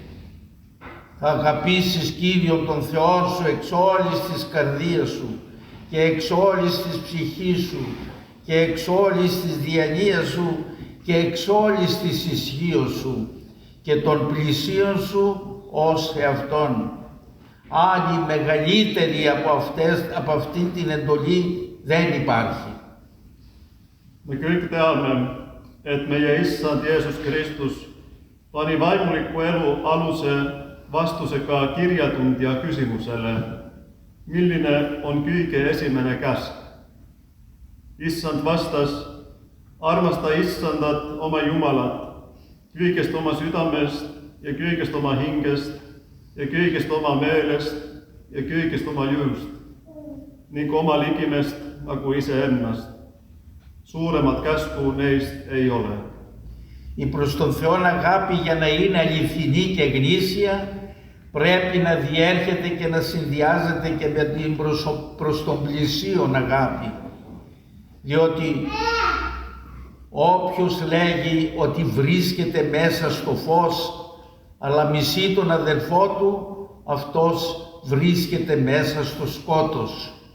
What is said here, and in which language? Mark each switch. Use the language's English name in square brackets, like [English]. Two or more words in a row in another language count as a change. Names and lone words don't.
[Greek] Θα αγαπήσεις Κύριον τον Θεό σου εξ όλης της καρδίας σου και εξ όλης της ψυχής σου και εξ όλης της διανοίας σου και εξ όλης της ισχύως σου και των πλησίων σου ως εαυτόν. Άλλη μεγαλύτερη από αυτή την εντολή δεν υπάρχει. [Estonian] Me kõik teame, et meie Issand Jeesus Kristus pani vaimuliku elu aluse vastusega kirjatundja küsimusele, milline on kõige esimene käsk. Issand vastas, armasta Issandat oma Jumalat kõigest oma südamest ja kõigest oma hingest ja kõigest oma meelest ja kõigest oma jõust ning oma ligimest nagu iseennast. Suuremat käsku neist ei ole. [Greek] Η προς τον Θεόν αγάπη, για να είναι αληθινή και γνήσια, πρέπει να διέρχεται και να συνδυάζεται και με την προς τον πλησίον αγάπη. Διότι όποιος λέγει ότι βρίσκεται μέσα στο φως, αλλά μισεί τον αδελφό του, αυτός βρίσκεται μέσα στο σκότος.